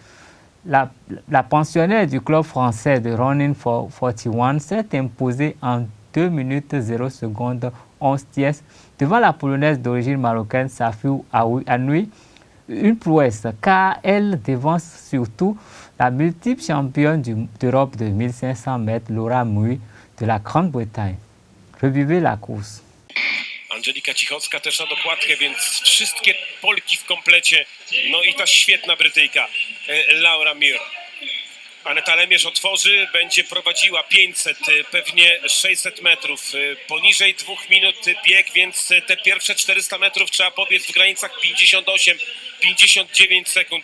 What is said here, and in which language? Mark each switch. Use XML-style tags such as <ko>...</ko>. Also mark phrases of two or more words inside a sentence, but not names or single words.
<fr>La pensionnaire du club français de Running for 41 s'est imposée en 2 minutes 0 secondes 11 tiers devant la polonaise d'origine marocaine Safiou Anoui, une prouesse car elle devance surtout la multiple championne d'Europe de 1500 mètres Laura Mui de la Grande-Bretagne. Revivez la course.</fr> <pl>Angelika Cichocka też na dokładkę, więc wszystkie Polki w komplecie. No i ta świetna Brytyjka, Laura Muir. Aneta Lemierz otworzy, będzie prowadziła 500, pewnie 600 metrów. Poniżej 2 minut bieg, więc te pierwsze 400 metrów trzeba pobiec w granicach 58-59 sekund.</pl>